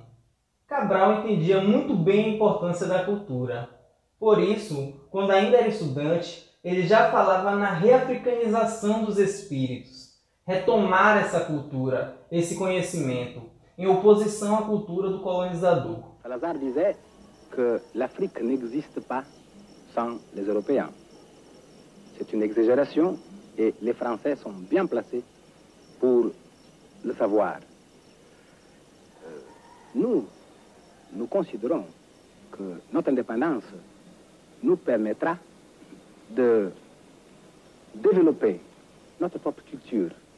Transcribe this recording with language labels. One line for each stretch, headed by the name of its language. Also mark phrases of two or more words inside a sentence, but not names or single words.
Portuguese: Cabral entendia muito bem a importância da cultura. Por isso, quando ainda era estudante, ele já falava na reafricanização dos espíritos, retomar essa cultura, esse conhecimento, em oposição à cultura do colonizador.
French: Salazar disait que l'Afrique n'existe pas sans les Européens. C'est une exagération et les Français sont bien placés pour le savoir. Nous considérons que notre indépendance nous permettra de développer notre propre culture,